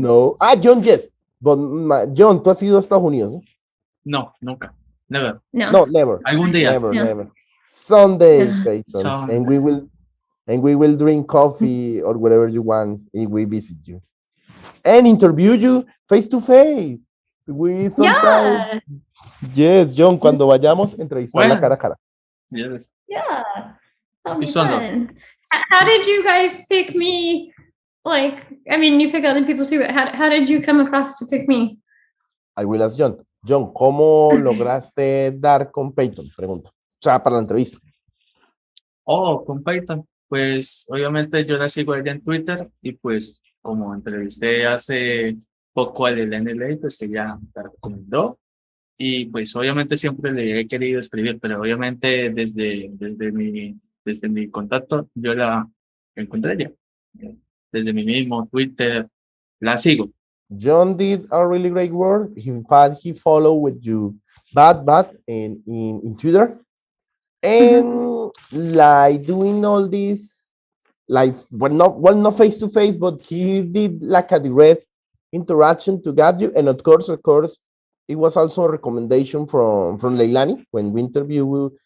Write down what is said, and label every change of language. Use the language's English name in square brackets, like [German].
[Spanish] No. Jhon, [English] yes. But [Spanish] Jhon, tú has ido a Estados Unidos, ¿no? No, nunca. [English] Never. No, never. [Spanish] Algún día. [English] Never. Someday, Yeah. Payton. Someday. And we will drink coffee or whatever you want if we visit you. And interview you face to face. We sometimes. Yes, [Spanish] Jhon, cuando vayamos, entrevistarla cara a cara. [English] Yes. Yeah. That'll be It's honor. fun. How did you guys pick me? Like, I mean, you pick other people too, but how did you come across to pick me? I will ask Jhon. [Spanish] Jhon, ¿cómo lograste dar con Payton? Pregunta. O sea, para la entrevista. Oh, con Payton. Pues obviamente yo la sigo a ella en Twitter y pues como entrevisté hace poco al NLA, pues ella la recomendó y pues obviamente siempre le he querido escribir, pero obviamente desde mi contacto yo la encontré ella. Desde mi mismo Twitter la sigo. [English] Jhon did a really great work. In fact, he followed with you bad in Twitter. And like doing all this, like not face to face, but he did like a direct interaction to get you. And of course, it was also a recommendation from Leilani when we interviewed.